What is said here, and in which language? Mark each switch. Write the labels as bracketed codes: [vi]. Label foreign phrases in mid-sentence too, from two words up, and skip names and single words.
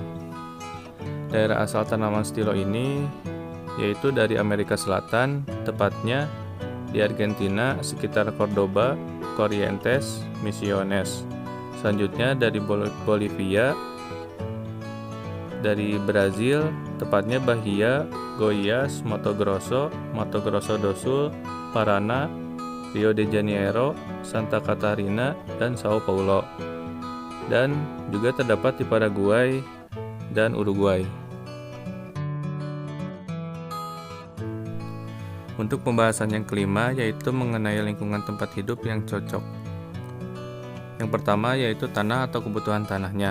[id] Daerah asal tanaman stilo ini yaitu dari Amerika Selatan, tepatnya di Argentina sekitar Cordoba, Corrientes, Misiones. Selanjutnya dari Bolivia, dari Brazil, tepatnya Bahia, Goiás, Mato Grosso do Sul, Paraná, Rio de Janeiro, Santa Catarina, dan Sao Paulo. Dan juga terdapat di Paraguay dan Uruguay. Untuk pembahasan yang kelima yaitu mengenai lingkungan tempat hidup yang cocok. Yang pertama yaitu tanah atau kebutuhan tanahnya.